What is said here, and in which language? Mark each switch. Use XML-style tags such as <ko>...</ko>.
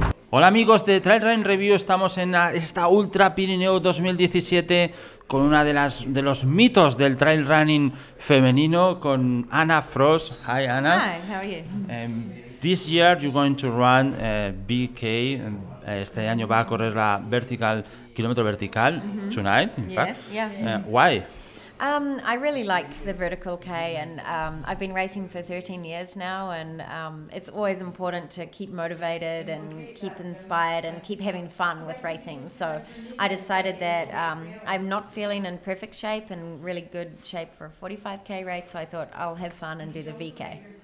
<es>Hola amigos de Trail Running Review, estamos en esta Ultra Pirineu 2017 con una de los mitos del trail running femenino, con Anna Frost.</es> <en>Hi Anna. Hi, how are you? This year you're going to run BK.</en> <es>Este año va a correr la kilómetro vertical,</es> <en>tonight in fact. Yeah. Why? I really like the vertical K, and I've been racing for 13 years now, and it's always important to keep motivated and keep inspired and keep having fun with racing. So I decided that I'm not feeling in perfect shape and really good shape for a 45K race, so I thought I'll have fun and do the VK.</en>